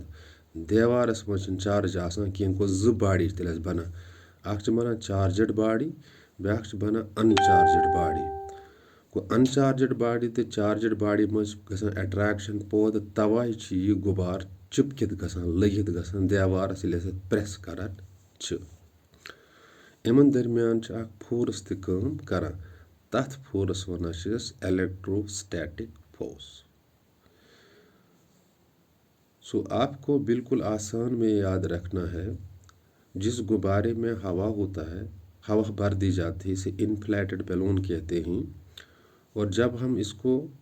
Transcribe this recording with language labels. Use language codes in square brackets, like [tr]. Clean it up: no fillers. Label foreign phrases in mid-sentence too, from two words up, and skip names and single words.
[ks] دیوارَس منٛز چھِنہٕ چارٕج آسان کینٛہہ گوٚو زٕ باڈی چھِ تیٚلہِ اَسہِ بَنان اَکھ چھِ بَنان [en] charged body [ks] بیٛاکھ چھِ بَنان [en] uncharged body [ks] گوٚو [en] uncharged body [ks] تہٕ [en] charged body [ks] منٛز چھِ گژھان اٮ۪ٹرٛیکشَن پوت تَوَے چھِ یہِ غُبار چِپکِتھ گژھان لٔگِتھ گژھان دیوارَس ییٚلہِ أسۍ اَتھ پرٛٮ۪س کَران چھِ یِمَن درمیان چھِ اَکھ فورس تہِ کٲم کَران تَتھ فورس وَنان چھِ أسۍ [en] electrostatic force [ur] سو آپ کو بالکل آسان میں یاد رکھنا ہے جس غبارے میں ہوا ہوتا ہے ہوا بھر دی جاتی ہے اسے [en] inflated balloon [ur] کہتے ہیں اور جب ہم اس کو